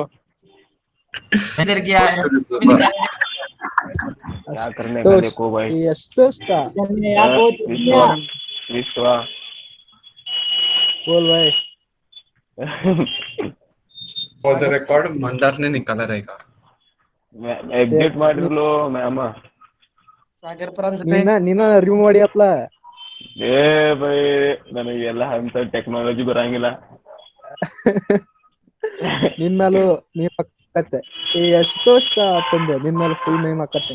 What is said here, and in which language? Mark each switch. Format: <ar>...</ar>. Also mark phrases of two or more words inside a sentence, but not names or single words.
<hi>मैंने किया है क्या करने का देखो भाई। विश्वा बोल भाई।</hi> <en>for the record</en> <hi>मंदार ने निकाला रहेगा।</hi> <kn>ಎಕ್ಸಿಟ್ ಮಾಡಿರ್ಲು ಮ್ಯಾಮ. ಸಾಗರ್ ಪ್ರಾಂತ್ ನೀನ ರಿಮೂವ್ ಮಾಡಿ ಅಪ್ಲ. ಏ ಬೈ ನನಗೆಲ್ಲ ಅಂತ ಟೆಕ್ನಾಲಜಿ ಬರಂಗಿಲ್ಲ. ನಿನ್ ಮೇಲೂ ನೀವ್ ಅಕ್ಕತ್ತೆ ಎಷ್ಟು ವರ್ಷ ತಂದೆ ನಿನ್ ಮೇಲೆ</kn> <en>full name</en> <kn>ಅಕ್ಕತ್ತೆ.</kn>